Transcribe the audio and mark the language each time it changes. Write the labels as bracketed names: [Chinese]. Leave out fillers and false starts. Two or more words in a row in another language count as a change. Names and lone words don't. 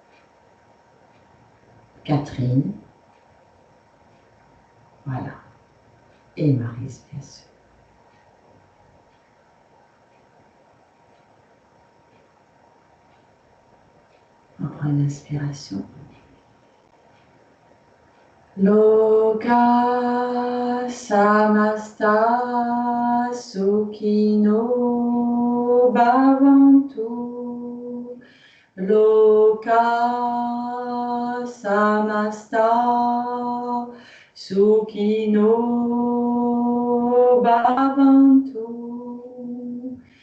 [French] Catherine. Voilà. Et Maryse, bien sûr. On prend une inspiration. [Sanskrit] Loka samasta sukhino bhavantu. Loka samasta sukhino bhavantu.